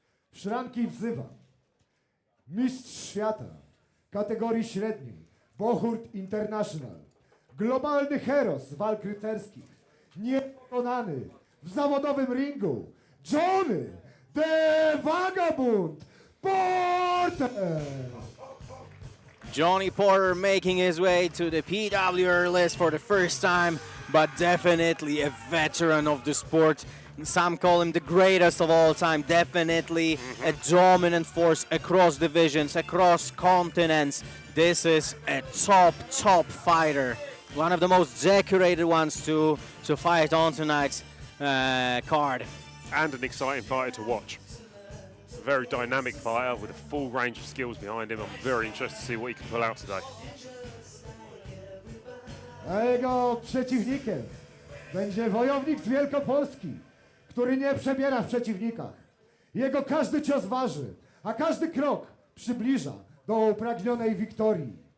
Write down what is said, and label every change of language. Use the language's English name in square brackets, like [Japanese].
[Polish] W szranki wzywam mistrz świata kategorii średniej, Bohurt International, globalny heros walk rycerskich, niepokonany w zawodowym ringu, Johny, the Vagabond Porter. [English] Johnny Porter making his way to the PWR list for the first time, but definitely a veteran of the sport. Some call him the greatest of all time. Definitely a dominant force across divisions, across continents. This is a top fighter. One of the most decorated ones to fight on tonight's card. And an exciting fighter to watch. A very dynamic fighter with a full range of skills behind him. I'm very interested to see what he can pull out today. [Polish] A jego przeciwnikiem będzie wojownik z Wielkopolski, który nie przebiera w przeciwnikach. Jego każdy cios waży, a każdy krok przybliża do upragnionej wiktorii.